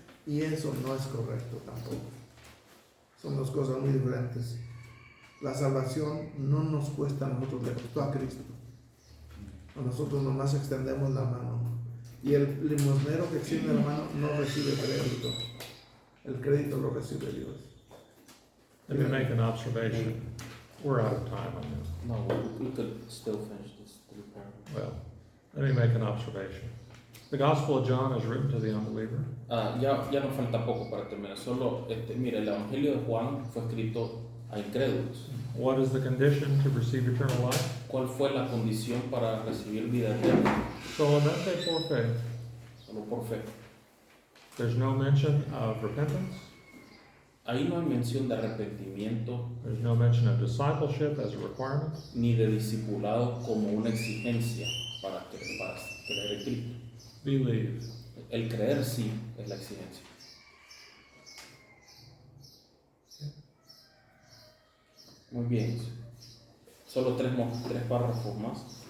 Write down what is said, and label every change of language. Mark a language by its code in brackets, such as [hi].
[es] Y eso no es correcto tampoco. Son dos cosas muy diferentes. La salvación no nos cuesta a nosotros, le costó a Cristo. A nosotros nomás extendemos la mano. Y el limosnero que extiende la mano no recibe crédito. El crédito lo recibe Dios. [en] Let me make an observation. We're out of time on this. No, we could still finish this 3 paragraphs. Well, let me make an observation. The Gospel of John is written to the unbeliever. [es] Ya nos falta poco para terminar. Solo, mire, el Evangelio de Juan fue escrito a incrédulos. [en] What is the condition to receive eternal life? [es] ¿Cuál fue la condición para recibir vida eterna? Solamente por fe. Solo por fe. [en] There's no mention of repentance. [es] Ahí no hay mención de arrepentimiento [en] There's no mention of discipleship as a requirement. [es] ni de discipulado como una exigencia para creer en Cristo. [en] Believe. [es] El creer sí es la exigencia. Muy bien. Solo 3 párrafos más.